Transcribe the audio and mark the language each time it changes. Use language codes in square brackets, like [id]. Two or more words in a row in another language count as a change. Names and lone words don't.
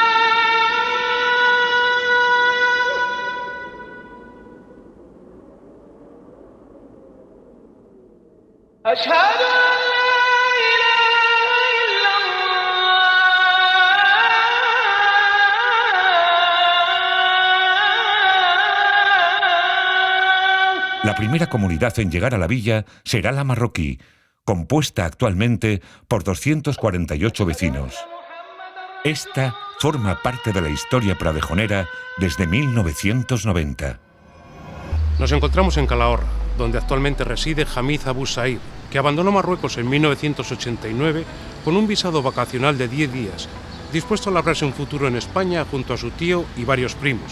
[ar] أشهد أن لا إله إلا الله. [es] La primera comunidad en llegar a la villa será la marroquí, compuesta actualmente por 248 vecinos. Esta forma parte de la historia pradejonera desde 1990. Nos encontramos en Calahorra, donde actualmente reside Hamid Abu Said, que abandonó Marruecos en 1989 con un visado vacacional de 10 días, dispuesto a labrarse un futuro en España junto a su tío y varios primos.